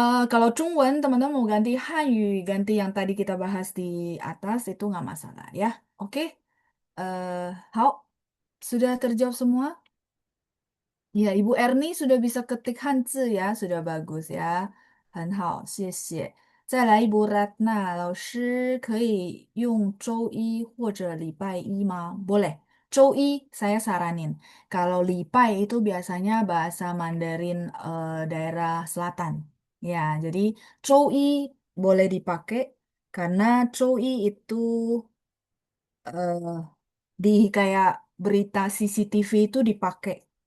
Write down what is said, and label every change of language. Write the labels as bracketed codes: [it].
[id] Kalau Zhongwen, teman-teman mau ganti Hanyu, ganti yang tadi kita bahas di atas, itu nggak masalah ya. Oke, hao, sudah terjawab semua? Ya, Ibu Erni sudah bisa ketik Hanzi ya, sudah bagus ya. [zh] 很好，谢谢。再来Ibu Ratna, 老师可以用周一或者礼拜一 吗? [id] Boleh. 周一 saya saranin. Kalau lipai itu biasanya bahasa Mandarin daerah selatan. Ya, jadi 周一 boleh dipakai karena 周一 itu eh, di kayak berita CCTV itu dipakai.